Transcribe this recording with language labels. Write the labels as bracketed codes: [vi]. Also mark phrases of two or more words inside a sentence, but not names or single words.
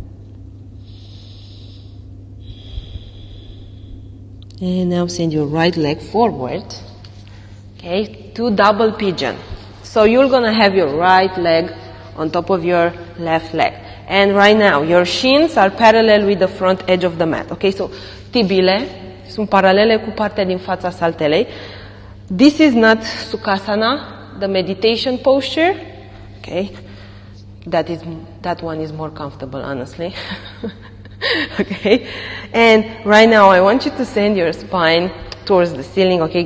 [en] And now send your right leg forward. Okay, to double pigeon. So you're gonna have your right leg on top of your left leg. And right now, your shins are parallel with the front edge of the mat. Okay, so [ro] tibile sunt paralele cu partea din fața saltelei. [en] This is not Sukhasana, the meditation posture. Okay. That one is more comfortable, honestly. Okay? And right now I want you to send your spine towards the ceiling, okay?